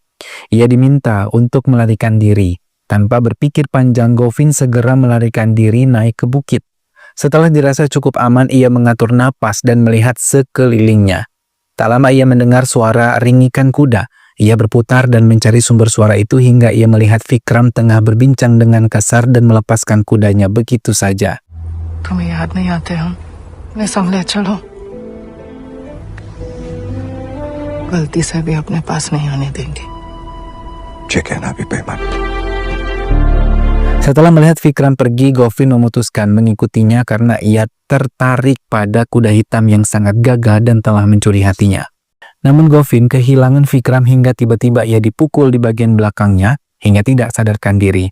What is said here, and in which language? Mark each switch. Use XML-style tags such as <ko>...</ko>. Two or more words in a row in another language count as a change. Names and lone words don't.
<id>Ia diminta untuk melarikan diri. Tanpa berpikir panjang, Govin segera melarikan diri naik ke bukit. Setelah dirasa cukup aman, ia mengatur napas dan melihat sekelilingnya. Tak lama ia mendengar suara ringikan kuda. Ia berputar dan mencari sumber suara itu hingga ia melihat Vikram tengah berbincang dengan kasar dan melepaskan kudanya begitu saja.</id> <hi>तुम्हें याद नहीं आते हम मैं संभले चलो गलती से भी अपने पास नहीं आने देंगे.</hi> <id>Setelah melihat Vikram pergi, Govin memutuskan mengikutinya karena ia tertarik pada kuda hitam yang sangat gagah dan telah mencuri hatinya. Namun Govin kehilangan Vikram hingga tiba-tiba ia dipukul di bagian belakangnya hingga tidak sadarkan diri.</id>